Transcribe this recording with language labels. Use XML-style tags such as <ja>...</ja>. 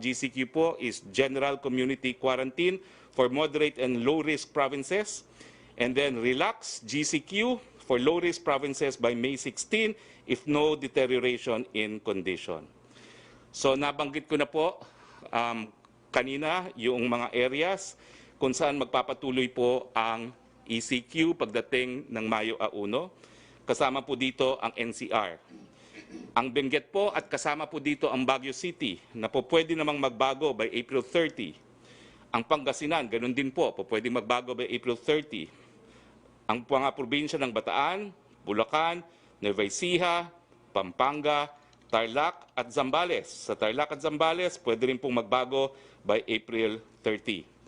<en>GCQ po is General Community Quarantine for moderate and low risk provinces. And then relax GCQ for low risk provinces by May 16 if no deterioration in condition.</en> <tl>So nabanggit ko na po kanina yung mga areas kung saan magpapatuloy po ang ECQ pagdating ng Mayo 1. Kasama po dito ang NCR. Ang Benguet po at kasama po dito ang Baguio City na po pwede namang magbago by April 30. Ang Pangasinan, ganun din po pwede magbago by April 30. ang mga probinsya ng Bataan, Bulacan, Nueva Ecija, Pampanga, Tarlac at Zambales. Sa Tarlac at Zambales, pwede rin pong magbago by April 30.</tl>